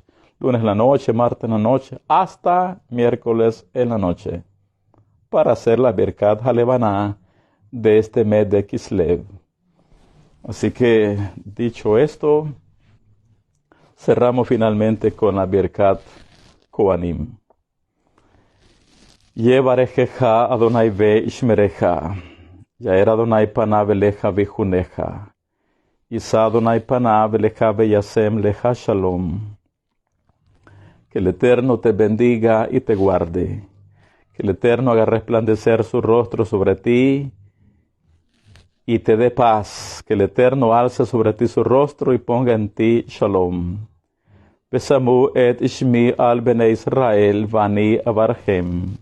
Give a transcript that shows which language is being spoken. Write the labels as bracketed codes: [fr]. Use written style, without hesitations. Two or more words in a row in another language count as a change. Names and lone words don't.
[es] Lunes en la noche, martes en la noche, hasta miércoles en la noche, para hacer la [he] ברכת הלבנה [es] de este mes de Kislev. Así que, dicho esto, cerramos finalmente con la [he] ברכת כהנים. יברכך אדני וישמרך יאר אדני פניו אליך ויחנך ישא אדני פניו אליך וישם לך שלום. [es] Que el Eterno te bendiga y te guarde. Que el Eterno haga resplandecer su rostro sobre ti y te dé paz. Que el Eterno alce sobre ti su rostro y ponga en ti shalom. [he] ושמו את שמי על בני ישראל ואני אברכם.